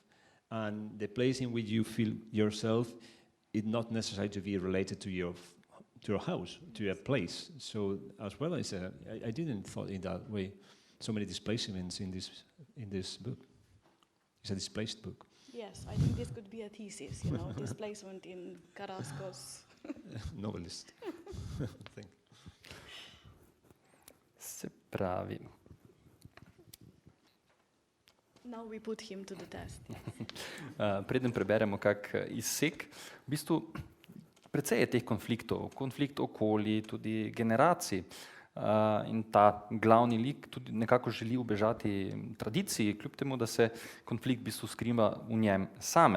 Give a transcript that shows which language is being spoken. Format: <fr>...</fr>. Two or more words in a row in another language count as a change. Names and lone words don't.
<en>And the place in which you feel yourself is not necessary to be related to your house, to a place. So as well as I didn't thought in that way. So many displacements in this book. It's a displaced book. Yes, I think this could be a thesis, displacement in Carrasco's novelist.</en> <sl>Se pravi.</sl> <en>Now we put him to the test.</en> <sl>Preden preberemo kak izsek, v bistvu precej je teh konfliktov, konflikt okolij, tudi generacij. In ta glavni lik tudi nekako želi ubežati tradiciji, kljub temu, da se konflikt v bistvu skriva v njem samem.</sl>